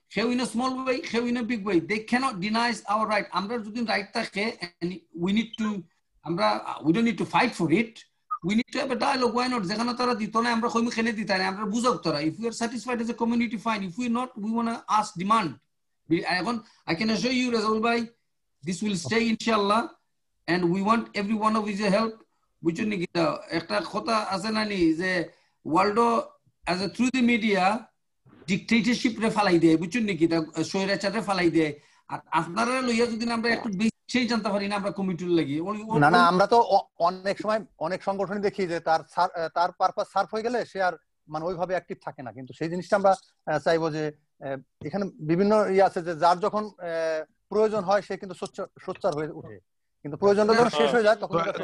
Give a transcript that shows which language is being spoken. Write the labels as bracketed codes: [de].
[en] how in a small way, how in a big way. They cannot deny our right. [bn] Amra jodi [en] right [bn] থাকে, [en] and we need to, we don't need to fight for it. We need to have a dialogue. Why not? [bn] যেখানে তারা দিত না, আমরা কইমু খেনে দিতা না, আমরা বুঝাও তারা. [en] If we are satisfied as a community, fine. If we're not, we want to ask demand. I can assure you, Razul Bhai, this will stay, inshallah, and we want every one of his help. [bn] বুঝছেন নাকি? একটা কথা আছে না নি যে world as a through the media dictatorship রে ফালাই দেয়, বুঝছেন নাকি? স্বৈরাচার রে ফালাই দেয়। আর আপনারা লইয়া যদি আমরা একটু বেশি জানতে পারি না, আমরা কমিটির লাগি না আমরা তো অনেক সময় অনেক সংগঠন দেখি যে তার পারপাস সার্ভ হয়ে গেলে সে আর মানে ওইভাবে অ্যাক্টিভ থাকে না, কিন্তু সেই জিনিসটা আমরা চাইবো যে এখানে বিভিন্ন আছে যে যার যখন প্রয়োজন হয় সে কিন্তু সোচ্চার হয়ে ওঠে, কিন্তু প্রয়োজনটা যখন শেষ হয়ে যায় তখন